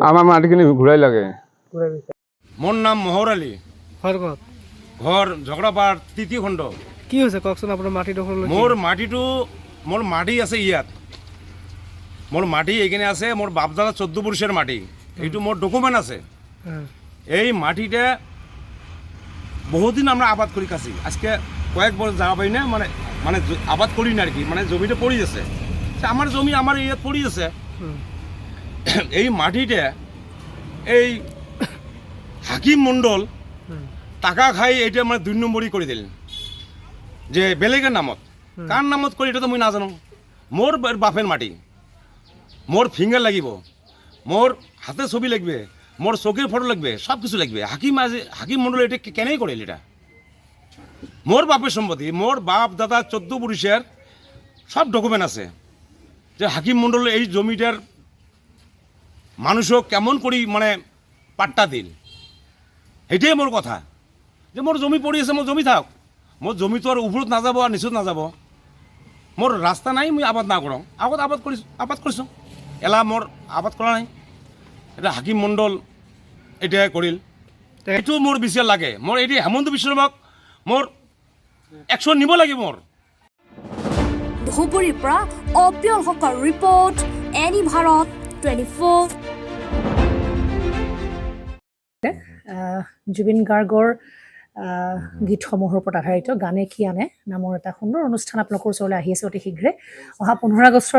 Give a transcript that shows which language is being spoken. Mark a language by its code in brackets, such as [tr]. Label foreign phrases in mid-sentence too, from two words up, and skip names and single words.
[as] আমাৰ মাটিখিনি ঘূৰাই লাগে। মোৰ নাম মহৰ আলী, ঘৰ ঝগড়াপাড় 3য় খণ্ড। কি হৈছে কওকচোন আপোনাৰ মাটিডোখৰ? মোৰ মাটি আছে ইয়াত, মোৰ মাটি এইখানে আছে। মোৰ বাপদাদা 14 বর্ষের মাটি, এইটো মোৰ ডকুমেন্ট আছে। [rkt] এই মাটিতে বহুদিন আমরা আবাদ করি কাছি, আজকে কয়েক বছর যাওয়া পাই না, মানে আবাদ করি না আর কি, মানে জমিটা পড়ি আছে। আমার জমি আমার ইয়াত পড়ি আছে। এই মাটিতে এই হাকিম মণ্ডল টাকা খাই এইটা মানে 2 নম্বরই করে দিলেন, যে বেলেগের নামত। কার নামত করি এটা তো মই নাজানো। মোর বাপের মাটি, মোর ফিঙ্গার লাগিব, মোর হাতে ছবি লাগবে, মোর চোখের ফটো লাগবে, সব কিছু লাগবে। হাকিম মণ্ডল এটা কেনেই করিল? এটা মোর বাপের সম্পত্তি, মোর বাপ দাদা 14 পুরুষের সব ডকুমেন্ট আছে, যে হাকিম মণ্ডল এই জমিটার মানুষক কেমন করি মানে পাট্টা দিল। এটাই মোর কথা, যে মোর জমি পড়ি আছে, মোর জমি থাক। মোর জমি তো আর উপরত না যাব আর নিচত না যাব। মোর রাস্তা নাই, মুই আবাদ না করো। আবাদ করছো এলা মোর আবাদ করা নাই। এটা হাকিম মণ্ডল এটা করিল, এইটো মোর বিচার লাগে। মোর এটি হেমন্ত বিশ্ব শৰ্মাক মোর একশন নিব লাগে মোর। [as] ধুবুৰীৰ পৰা অপিয়ল হকৰ ৰিপৰ্ট, এনি ভাৰত 24। জুবিন গাৰ্গৰ গীতসমূহৰ ওপৰত আধাৰিত গানে কি আনে নামৰ এটা সুন্দৰ অনুষ্ঠান আপোনালোকৰ ওচৰলৈ আহি আছে অতি শীঘ্ৰে অহা 15 আগষ্টৰ